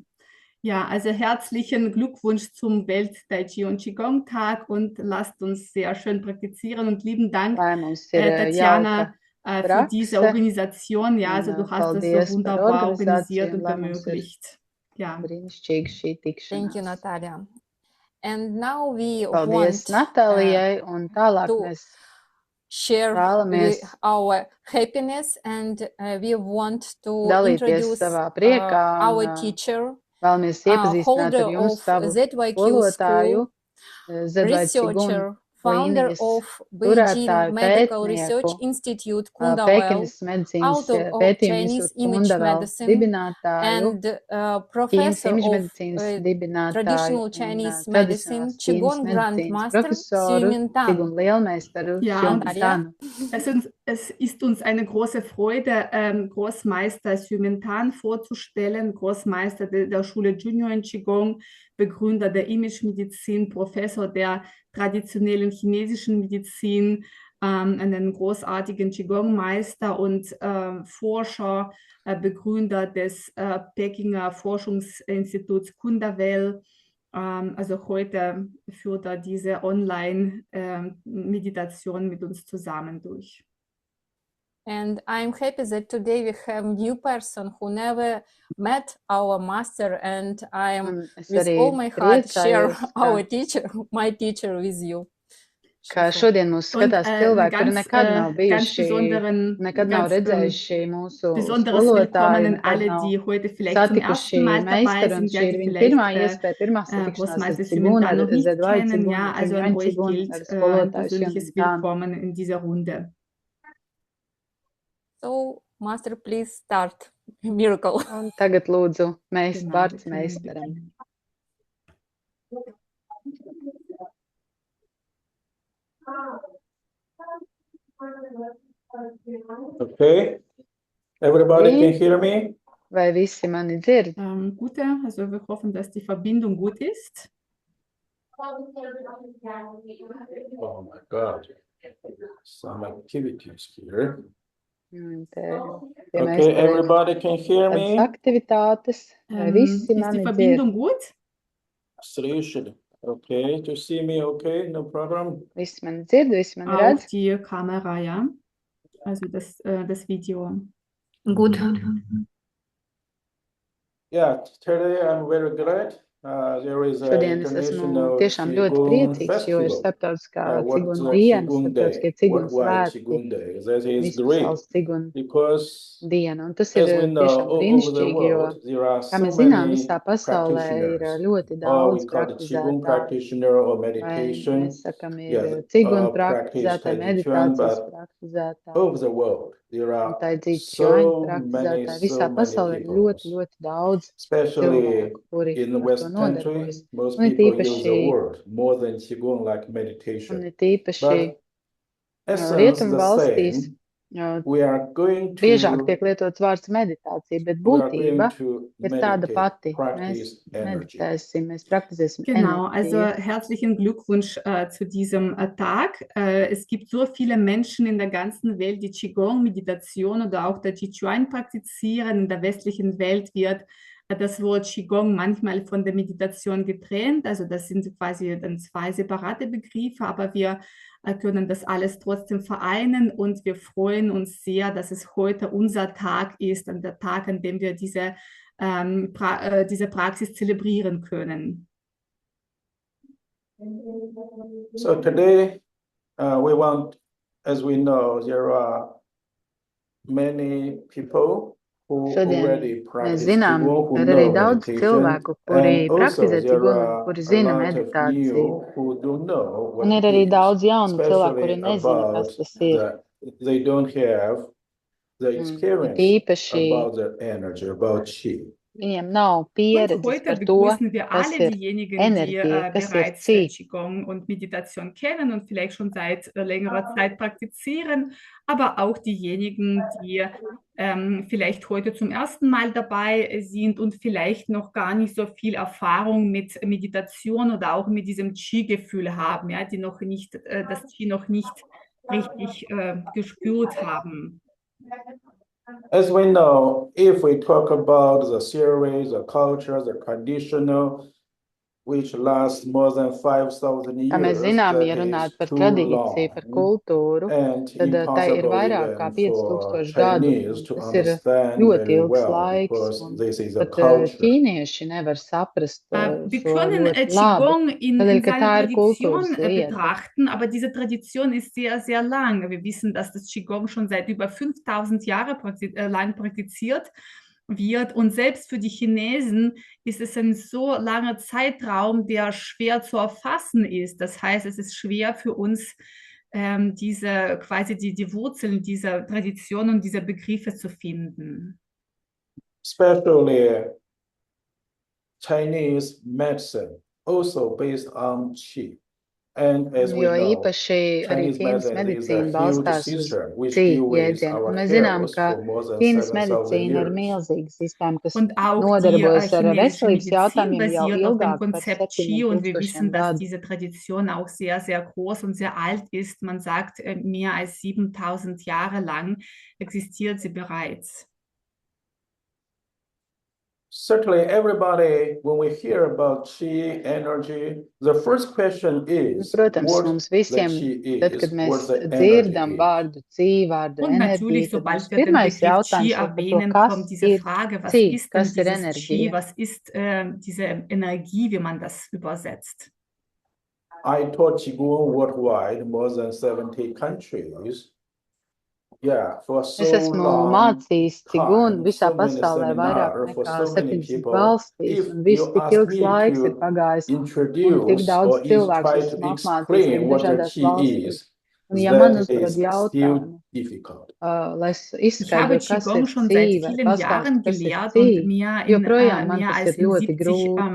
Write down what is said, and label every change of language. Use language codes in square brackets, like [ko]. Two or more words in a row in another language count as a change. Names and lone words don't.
[de] Ja, also herzlichen Glückwunsch zum Welt Tai Chi und Qigong Tag, und lasst uns sehr schön praktizieren, und lieben Dank, Tatjana, für diese Organisation. Ja, also du hast das so wunderbar organisiert und ermöglicht. Ja. [en] Thank you, Natalia. And now we [lv] Paldies [en] want [lv] Natālijai, un tālāk [en] to [lv] mēs [en] share [lv] vēlamies [en] our happiness, and we want to [lv] dalīties [en] introduce [lv] savā priekā [en] our [lv] un [en] teacher, [lv] vēlamies iepazīstināt [en] holder [lv] ar jums [en] of [lv] savu [en] ZYQ [lv] skolotāju, [en] school, [lv] Ziedvaits Qigong [en] researcher, founder [lv] līnijas [en] of Beijing [lv] turētāju [en] Medical Research [lv] pētnieku, [en] Institute Kundavel, [lv] Pekinas medicīnas [en] author of [lv] pētījuma [en] Chinese [lv] institūta [en] image [lv] Kundavel [en] medicine, [lv] dibinātāju, [en] and [lv] Ķīnas [en] professor [lv] imidžu [en] of [lv] medicīnas dibinātāju [en] traditional [lv] un [en] Chinese medicine, [lv] tradicionālās Ķīnas [en] Qigong [lv] medicīnas [en] Grandmaster [lv] profesoru, [en] Xiumin Tan. [lv] Qigong lielmeistaru [de] Ja, und [lv] Xiumin Tanu. [de] es ist uns eine große Freude, Großmeister Xiumin Tan vorzustellen, Großmeister der Schule Junior in Qigong, Begründer der Image-Medizin, Professor der traditionellen chinesischen Medizin, einen großartigen Qigong-Meister und Forscher, Begründer des Pekinger Forschungsinstituts Kundavel. Also heute führt er diese Online-Meditation mit uns zusammen durch. [en] And I'm happy that today we have new person who never met our master, and I am [lv] Es [en] with [lv] arī [en] all my heart share [lv] priecājos, [en] our teacher, my teacher with you. [lv] ka šodien mūs skatās cilvēki, kuri nekad nav bijuši, nekad nav redzējuši mūsu [de] Besonderes Willkommen [lv] skolotāju, [de] an [lv] nekad [de] alle, [lv] nav [de] die heute vielleicht zum [lv] satikuši [de] ersten Mal dabei [lv] meistaru, un [de] sind, ja, [lv] šī ir [de] die [lv] viņa pirmā [de] vielleicht [lv] iespēja, pirmā satikšanās ar [de] Großmeister [lv] Tsigun, [de] Xiumin [lv] ar [de] Tan noch nicht [lv] Zedvaju [de] kennen, [lv] Tsigun, [de] ja, [lv] ar [de] also an [lv] Xiumin [de] euch [lv] Tsigun, [de] gilt [lv] ar [de] ein [lv] skolotāju [de] persönliches [lv] Xiumin Tanu. [de] Willkommen in dieser Runde. [en] So, master, please start miracle. [lv] Un tagad lūdzu mēs [de] Genau, [lv] vārds [de] wir können [lv] meistaram. [de] beginnen. [en] Okay, everybody can hear me? [lv] Vai visi mani dzird? [de] Gute, also wir hoffen, dass die Verbindung gut ist. [en] Oh my God, some activities here. [lv] Te [en] Okay, everybody can hear [lv] tādas [en] me? [lv] aktivitātes, vai visi [de] Ist die [lv] mani dzird? [de] Verbindung gut? [en] Solution. Okay, to see me, okay, no problem. [lv] Visi mani dzird, visi mani [de] Auch [lv] redz? [de] die Kamera, ja. Also das Video. [en] Good. Yeah, today I'm very glad. There is an [lv] Šodien es esmu [en] international [lv] tiešām ļoti [en] Qigong [lv] priecīgs, jo ir [en] festival. [lv] starptautiskā [en] What's [lv] cigunu [en] the [lv] diena, [en] Qigong [lv] starptautiskie [en] Day? [lv] cigunu [en] Worldwide [lv] svētki, [en] Qigong Day. That is [lv] visu [en] great [lv] pasaules cigunu [en] because [lv] diena. Un tas ir [en] as we know, [lv] tiešām [en] all over the [lv] brīnišķīgi, jo, [en] world, there are [lv] kā [en] so [lv] mēs zinām, [en] many [lv] visā pasaulē ir [en] practitioners. [lv] ļoti [en] Or [lv] daudz [en] we call the Qigong [lv] praktizētāju. [en] practitioner or [lv] Vai [en] meditation. [lv] mēs sakam, [en] Yes, [lv] ir cigunu [en] practice [lv] praktizētāji, [en] Tai Chi Chuan, [lv] meditācijas [en] but [lv] praktizētāji [en] over the world, there [lv] un [en] are [lv] tai dzīvi [en] so [lv] praktizētāji. [en] many [lv] Visā pasaulē ir [en] people, [lv] ļoti, ļoti daudz [en] especially [lv] cilvēku, kuri [en] in the [lv] ar to [en] West country. [lv] nodarbojas. [en] Most [lv] Un it [en] people use the [lv] īpaši, [en] word more than Qigong like [lv] un [en] meditation. [lv] it īpaši [en] But essence [lv] rietumu [en] the [lv] valstīs [en] same. We are going [lv] biežāk [en] to [lv] tiek lietots vārds meditācija, bet [en] we are [lv] būtība [en] going to [lv] ir tāda [en] meditate, [lv] pati. Mēs [en] practice energy. [lv] meditēsim, mēs praktizēsim [de] Genau, also [lv] enerģiju. [de] herzlichen Glückwunsch zu diesem Tag. Es gibt so viele Menschen in der ganzen Welt, die Qigong, Meditation oder auch Tai Chi Chuan praktizieren. In der westlichen Welt wird das Wort Qigong manchmal von der Meditation getrennt. Also das sind quasi dann zwei separate Begriffe, aber wir können das alles trotzdem vereinen und wir freuen uns sehr, dass es heute unser Tag ist, an der Tag, an dem wir diese Praxis zelebrieren können. [en] So today we want, as we know, there are many people who [lv] Šodien [en] already [lv] mēs [en] practice [lv] zinām, [en] Qigong, [lv] ka [en] who [lv] ir arī [en] know [lv] daudz [en] meditation, [lv] cilvēku, kuri [en] and also [lv] praktizē [en] there [lv] cigunu, [en] are [lv] kuri [en] a [lv] zina [en] lot of [lv] meditāciju. [en] new who don't know what [lv] Un ir [en] it [lv] arī [en] is, [lv] daudz jaunu cilvēku, kuri [en] especially [lv] nezina, [en] about [lv] kas tas ir. [en] that they don't have the [lv] It [en] experience [lv] īpaši [en] about the energy, about Qi. [lv] viņiem nav [de] Und [lv] pieredzes [de] heute [lv] par to, [de] begrüßen wir [lv] kas [de] alle [lv] ir [de] diejenigen, die [lv] enerģija, kas ir [de] bereits [lv] Qi. [de] Qigong und Meditation kennen und vielleicht schon seit längerer Zeit praktizieren, aber auch diejenigen, die vielleicht heute zum ersten Mal dabei sind und vielleicht noch gar nicht so viel Erfahrung mit Meditation oder auch mit diesem Qi-Gefühl haben, ja, die noch nicht, das Qi noch nicht richtig gespürt haben. [en] As we know, if we talk about the theories, the culture, the traditional, which lasts more than 5,000 years, [lv] Kā mēs zinām, [en] that [lv] ja runāt [en] is [lv] par [en] too [lv] tradīciju, par [en] long [lv] kultūru, [en] and [lv] tad tai ir [en] impossible [lv] vairāk kā [en] even for [lv] 5000 gadu. [en] Chinese to [lv] Tas ir [en] understand [lv] ļoti [en] very [lv] ilgs [en] well [lv] laiks, [en] because [lv] un [en] this is a [lv] pat [en] culture. [lv] ķīnieši nevar saprast [de] Wir [lv] šo [de] können [lv] ļoti labi, [de] Qigong [lv] tādēļ, [de] in [lv] ka tā [de] seiner [lv] ir kultūras [de] Tradition [lv] lieta. [de] betrachten, aber diese Tradition ist sehr, sehr lang. Wir wissen, dass das Qigong schon seit über 5000 Jahren lang praktiziert. wird. Und selbst für die Chinesen ist es ein so langer Zeitraum, der schwer zu erfassen ist. Das heißt, es ist schwer für uns, diese quasi die Wurzeln dieser Tradition und dieser Begriffe zu finden. [en] Especially Chinese medicine, also based on qi. And as we [lv] Jo [en] know, [lv] īpaši arī [en] Chinese [lv] Ķīnas [en] medicine is a [lv] medicīna [en] huge [lv] balstās uz [en] system which [lv] Qi [en] deal with [lv] jēdzienu. Un [en] our [lv] mēs zinām, [en] health [lv] ka [en] for more than [lv] Ķīnas [en] 7,000 [lv] medicīna ir [en] years. [lv] milzīga sistēma, kas [de] Und auch die [lv] nodarbojas ar [de] chinesische [lv] veselības [de] Medizin [lv] jautājumiem jau [de] basiert auf dem [lv] ilgāk par [de] Konzept Qi und wir [lv] 7000 [de] wissen, dass [lv] gadu. [de] diese Tradition auch sehr, sehr groß und sehr alt ist. Man sagt, mehr als 7000 Jahre lang existiert sie bereits. [en] Certainly, everybody, when we hear about qi energy, the first question is [lv] Protams, [en] what [lv] mums [en] the [lv] visiem, [en] qi [lv] tad, [en] is, [lv] kad mēs [en] what the [lv] dzirdam [en] energy is. [lv] vārdu Qi, vārdu [de] Und natürlich, [lv] enerģija, tad [de] sobald [lv] mums [de] wir den [lv] pirmais [de] Begriff Qi [lv] jautājums ir par to, [de] erwähnen, [lv] kas [de] kommt diese [lv] ir [de] Frage, was [lv] Qi, [de] ist denn [lv] kas ir [de] dieses Qi, [lv] enerģija. [de] was ist diese Energie, wie man das übersetzt? [en] I taught Qigong worldwide, more than 70 countries. Yeah, for [lv] Es [en] so [lv] esmu [en] long [lv] mācījis Qigong [en] time, [lv] visā [en] so many [lv] pasaulē vairāk [en] seminars for [lv] nekā [en] so many [lv] 70 [en] people. [lv] valstīs, [en] If [lv] un viss [en] you [lv] tik [en] ask [lv] ilgs [en] me [lv] laiks ir [en] to [lv] pagājis, un tik [en] introduce [lv] daudz [en] or [lv] cilvēku [en] try [lv] esmu [en] to [lv] apmācījis [en] explain [lv] no [en] what the [lv] dažādās [en] qi [lv] valstīs. [en] is, [lv] Un ja man [en] that [lv] uzdod [en] is still [lv] jautājumu, [en] difficult. [lv] lai es [de] Ich habe [lv] izskaidrotu, kas ir [de] Qigong schon [lv] Qi [de] seit [lv] vai [de] vielen Jahren [lv] pastāstu, kas ir [de] gelehrt [lv] Qi, [de] und [lv] joprojām man [de] mehr [lv] tas [de] als [lv] ir ļoti grūti.